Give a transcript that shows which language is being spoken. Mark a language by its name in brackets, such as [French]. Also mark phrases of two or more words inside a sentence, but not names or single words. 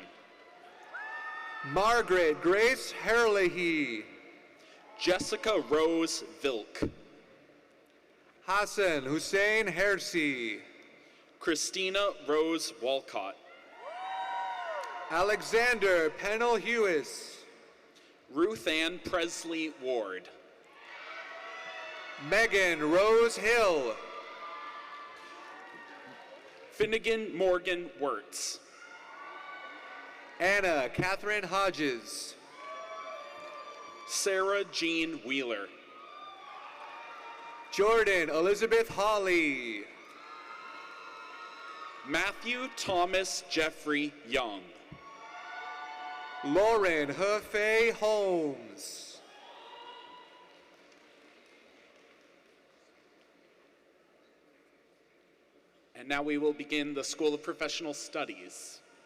[English] Margaret Grace Herlihy, Jessica Rose Vilk, Hassan Hussein Hersi, Christina Rose Walcott, Alexander Pennell Hewis, Ruth Ann Presley Ward, Megan Rose Hill, Finnegan Morgan Wirtz, Anna Catherine Hodges, Sarah Jean Wheeler, Jordan Elizabeth Hawley, Matthew Thomas Jeffrey Young, Lauren Hefei Holmes, and now we will begin the School of Professional Studies.